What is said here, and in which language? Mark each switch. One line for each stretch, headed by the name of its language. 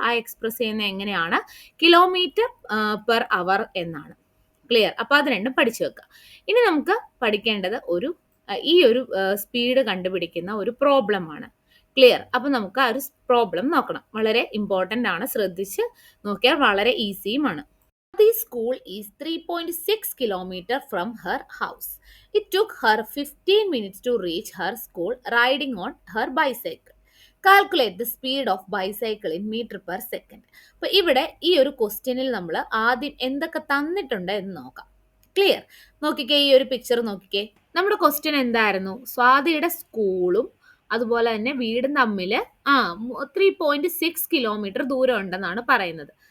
Malayalam: ആ എക്സ്പ്രസ് ചെയ്യുന്നത് എങ്ങനെയാണ്? കിലോമീറ്റർ പെർ അവർ എന്നാണ്. ക്ലിയർ? അപ്പോൾ അത് രണ്ടും പഠിച്ചു വെക്കുക. ഇനി നമുക്ക് പഠിക്കേണ്ടത് ഈ ഒരു സ്പീഡ് കണ്ടുപിടിക്കുന്ന ഒരു പ്രോബ്ലം ആണ്. ക്ലിയർ? അപ്പോൾ നമുക്ക് ആ ഒരു പ്രോബ്ലം നോക്കണം. വളരെ ഇമ്പോർട്ടൻ്റ് ആണ്, ശ്രദ്ധിച്ച് നോക്കിയാൽ വളരെ ഈസിയുമാണ്.
English: The school is 3.6 kilometers from her house. It took her 15 minutes to reach her school riding on her bicycle. Calculate the speed of bicycle in meter per second.
Malayalam: അപ്പോൾ ഇവിടെ ഈ ഒരു ക്വസ്റ്റ്യനിൽ നമ്മൾ ആദ്യം എന്തൊക്കെ തന്നിട്ടുണ്ട് എന്ന് നോക്കാം. ക്ലിയർ? നോക്കിക്കേ, ഈ ഒരു പിക്ചർ നോക്കിക്കേ. നമ്മുടെ ക്വസ്റ്റ്യൻ എന്തായിരുന്നു? സ്വാതിയുടെ സ്കൂളും അതുപോലെ തന്നെ വീടും തമ്മിൽ 3.6 കിലോമീറ്റർ ദൂരം ഉണ്ടെന്നാണ് പറയുന്നത്.